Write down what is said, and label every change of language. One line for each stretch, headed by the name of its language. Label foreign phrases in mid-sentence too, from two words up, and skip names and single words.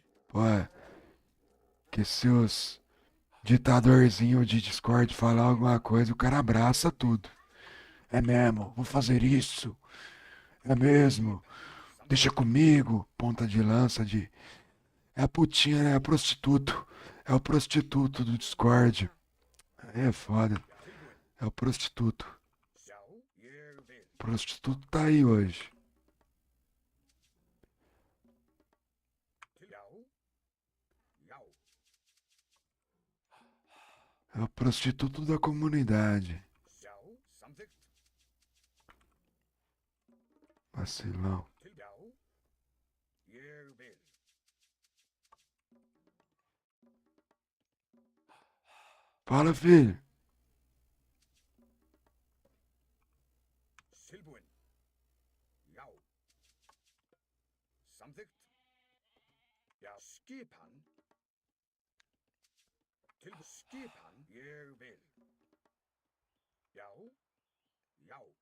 Portuguese: pô, que se os ditadorzinho de Discord falar alguma coisa, o cara abraça tudo. É mesmo, vou fazer isso. É mesmo, deixa comigo. Ponta de lança de... É a putinha, né? É a prostituto. É o prostituto do Discord. É foda. É o prostituto.
Icelandic: Já, ég vil.
Portuguese: O prostituto tá aí hoje.
Icelandic: Já. Já.
Portuguese: É o prostituto da comunidade.
Icelandic: Já, samþykkt.
Portuguese: Vacilão.
Icelandic: Já. Ég vil.
Portuguese: Fala, filho.
Icelandic: Tilbúin. Já. Samþykkt. Já, skipan. Skipan. Ég vil. Já. Já.